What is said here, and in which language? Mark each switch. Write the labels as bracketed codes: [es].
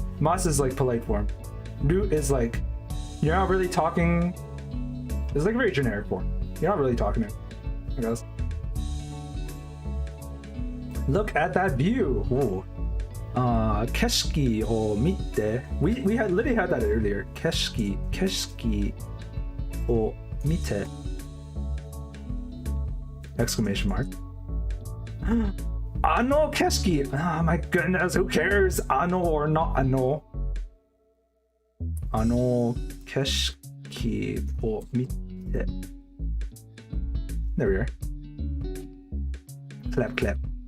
[en] Mas is like polite form. Ru is like you're not really talking. It's like a very generic form. You're not really talking it, I guess. Look at that view. Ooh. [ja] 景色を見て [en] we had literally had that earlier. [ja] 景色を見て [en] exclamation mark. [ja] あの景色 [en] oh my goodness, who cares? あの or not [ja] あの景色を見て [en] There we are. Clap.